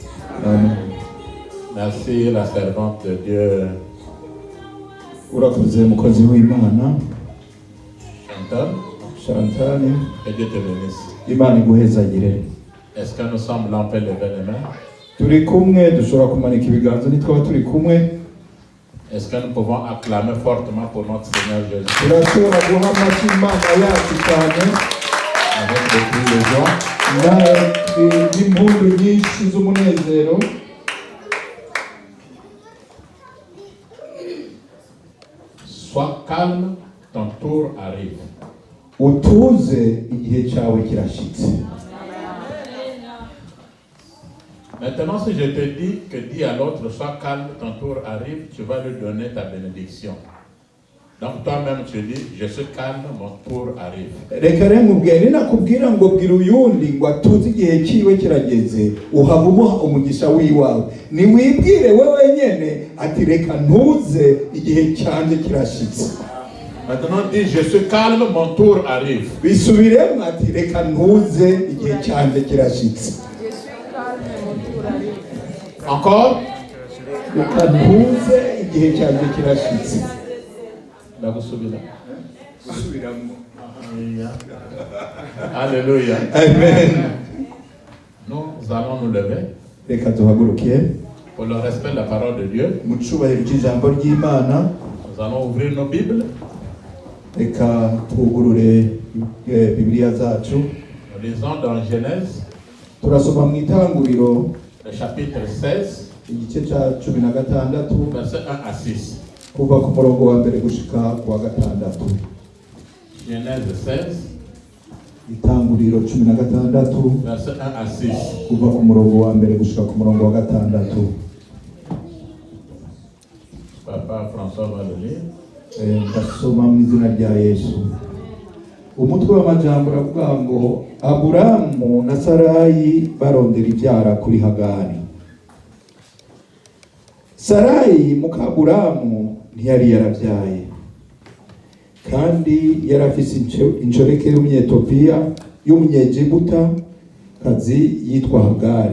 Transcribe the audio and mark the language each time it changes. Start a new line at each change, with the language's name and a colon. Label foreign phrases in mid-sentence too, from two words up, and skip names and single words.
French: Amen. Merci la servante de Dieu.
Rundi: Urakoze mukozi w'Imana
French: Chantal. Chantal. Que Dieu te bénisse.
Rundi: Imana iguhezagire.
French: Est-ce que nous sommes là, on peut lever les mains?
Rundi: Turi kumwe dushobora kumanika ibiganza nitwaba turi kumwe.
French: Est-ce que nous pouvons acclamer fortement pour notre Seigneur Jésus?
Rundi: Turashobora guha amashyi Imana yacu cyane
French: Avec des cris de joie.
Rundi: n'impundu nyinshi z'umunezero.
French: Sois calme, ton tour arrive.
Rundi: Utuze igihe cyawe kirashitse.
French: Maintenant, si je te dis que dis à l'autre, sois calme, ton tour arrive, tu vas lui donner ta bénédiction. Donc toi-même tu dis, je suis calme, mon tour arrive.
Rundi: Reka rero mubwire nakubwira ngo bwira uyundi ngo atuze igihe cyiwe kirageze uhava umuha umugisha wiwawe. Niwibwire wewe nyene ati reka ntuze igihe cyanjye kirashitse.
French: Maintenant dis, je suis calme, mon tour arrive.
Rundi: Bisubiremo ati reka ntuze igihe cyanjye kirashitse.
French: Encore?
Rundi: Reka ntuze igihe cyanjye kirashitse.
French: Alléluia. Amen. Nous allons nous lever
Rundi: Reka duhaguruke
French: pour le respect de la parole de Dieu.
Rundi: mu cyubahiro cy'ijambo ry'Imana.
French: Nous allons ouvrir nos Bibles.
Rundi: Reka twugurure Bibiliya zacu.
French: Nous lisons dans Genèse,
Rundi: Turasoma mu Itanguriro
French: le chapitre 16,
Rundi: igice cya 16
French: versets 1 à 6.
Rundi: kuva ku murongo wa mbere gushika ku wa 6.
French: Genèse 16,
Rundi: Itanguriro 16
French: versets 1 à 6.
Rundi: kuva ku murongo wa mbere gushika ku murongo wa 6.
French: Papa François va le lire.
Rundi: Ndasoma mu izina rya Yesu. Umutwe w'amajambo uravuga ngo Aburamu na Sarayi barondera ibyara kuri Hagari. Sarayi muka Aburamu ntiyari yarabyaye, kandi yari afise inshoreke y'umunyetopiya y'umunyegiputa kazi yitwa Hagari.